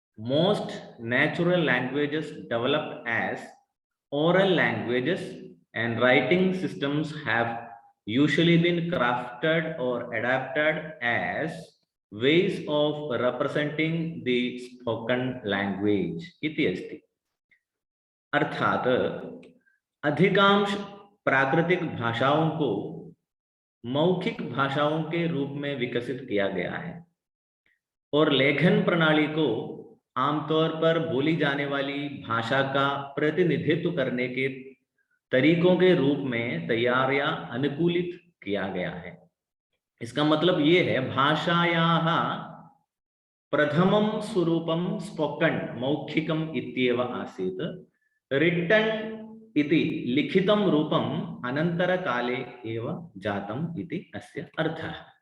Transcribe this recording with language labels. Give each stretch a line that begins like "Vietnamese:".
English: Most natural languages developed as oral languages, and writing systems have usually been crafted or adapted as ways of representing the spoken language
Sanskrit: इति अस्ति।
Hindi: अर्थात अधिकांश प्राकृतिक भाषाओं को मौखिक भाषाओं के रूप में विकसित किया गया है और लेखन प्रणाली को आमतौर पर बोली जाने वाली भाषा का प्रतिनिधित्व करने के तरीकों के रूप में तैयार या अनुकूलित किया गया है। इसका मतलब ये है
Sanskrit: भाषायाः प्रथमं स्वरूपं स्पोकन मौखिकम इत्येव आसीत्, रिटन इति लिखितं रूपम् अनन्तरकाले एव जातम् इति अस्य अर्थः।